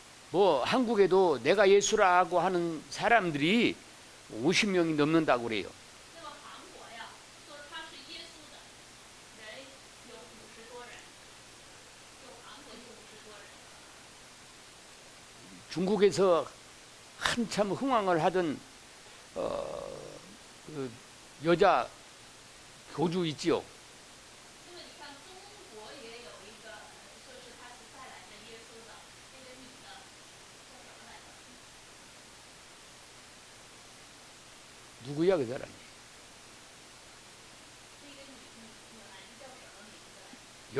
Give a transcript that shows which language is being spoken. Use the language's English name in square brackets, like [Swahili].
[Korean] 뭐 한국에도 내가 예수라고 하는 사람들이 50명이 넘는다고 그래요. [Chinese] 那么韩国呀，说他是耶稣的人有50多人，就韩国就50多人。 [Korean] 중국에서 한참 흥황을 하던 그 여자 교주 있지요. [Chinese] 那么你看，中国也有一个说是他是再来的耶稣的那个女的，叫什么来着？ [Korean] 누구야 그 사람이? [Chinese] 那个女孩子叫什么名字来着？